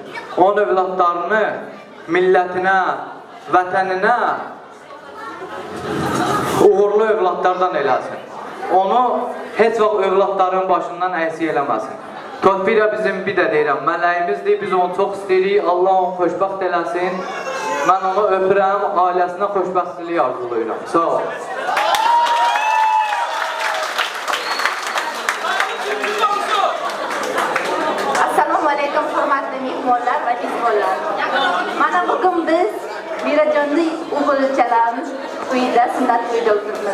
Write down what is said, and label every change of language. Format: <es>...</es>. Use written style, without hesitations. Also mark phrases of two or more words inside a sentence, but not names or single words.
<az>Onun övladlarını millətinə, vətəninə uğurlu övladlardan eləsin. Onu heç vaxt övladların başından əksik eləməsin. Todbira bizim bir də deyirəm, mələyimizdir, biz onu çox istəyirik, Allah onu xoşbəxt eləsin. Mən onu öpürəm, ailəsinə xoşbəxtlilik arzulayıram. Sağ ol.</az> <uz>Assalomu alaykum, hurmatli mehmonlar va mehmonlar. Mana bugun biz Mirajonning o'g'ilchalarimiz uyida sunnat to'yida o'tiribmiz.</uz>